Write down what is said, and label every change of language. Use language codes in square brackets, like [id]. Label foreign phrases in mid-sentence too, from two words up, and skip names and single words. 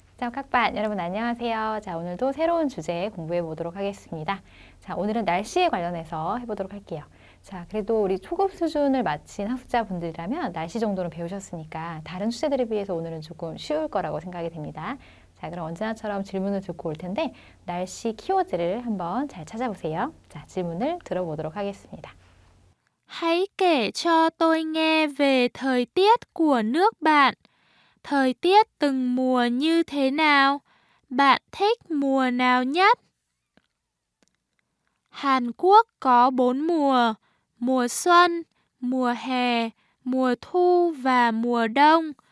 [vi] chào các bạn. [ko] 여러분 안녕하세요. 자, 오늘도 새로운 주제 공부해 보도록 하겠습니다. 자, 오늘은 날씨에 관련해서 해보도록 할게요. 자, 그래도 우리 초급 수준을 마친 학습자분들이라면 날씨 정도는 배우셨으니까 다른 주제들에 비해서 오늘은 조금 쉬울 거라고 생각이 됩니다. 자, 그럼 언제나처럼 질문을 듣고 올 텐데 날씨 키워드를 한번 잘 찾아보세요. 자, 질문을 들어보도록 하겠습니다. [vi] Hãy kể cho tôi nghe về thời tiết của nước bạn. Thời tiết từng mùa như thế nào? Bạn thích mùa nào nhất? Hàn Quốc có 4 mùa: mùa xuân, mùa hè, mùa thu và mùa đông.